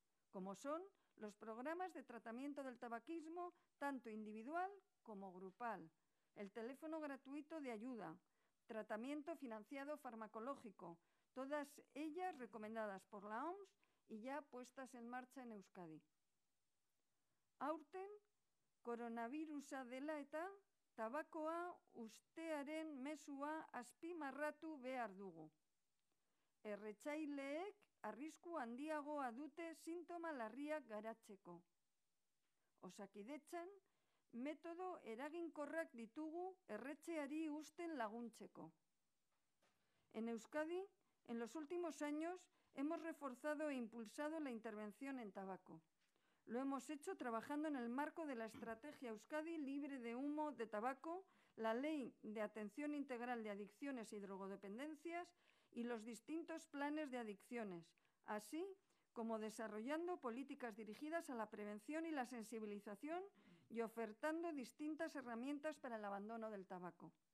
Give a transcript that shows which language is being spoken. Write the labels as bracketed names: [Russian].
[Spanish] como son los programas de tratamiento del tabaquismo, tanto individual como grupal, el teléfono gratuito de ayuda, tratamiento financiado farmacológico, todas ellas recomendadas por la OMS y ya puestas en marcha en Euskadi. [Basque] Aurten, koronavirusa dela eta tabakoa ustearen mezua azpimarratu behar dugu. Erretzaileek arrisku handiagoa dute sintoma larriak garatzeko. Osakidetzan, metodo eraginkorrak ditugu erretzeari usten laguntzeko. [Spanish] En Euskadi, en los últimos años, hemos reforzado e impulsado la intervención en tabaco. Lo hemos hecho trabajando en el marco de la Estrategia Euskadi Libre de Humo de Tabaco, la Ley de Atención Integral de Adicciones y Drogodependencias y los distintos planes de adicciones, así como desarrollando políticas dirigidas a la prevención y la sensibilización y ofertando distintas herramientas para el abandono del tabaco.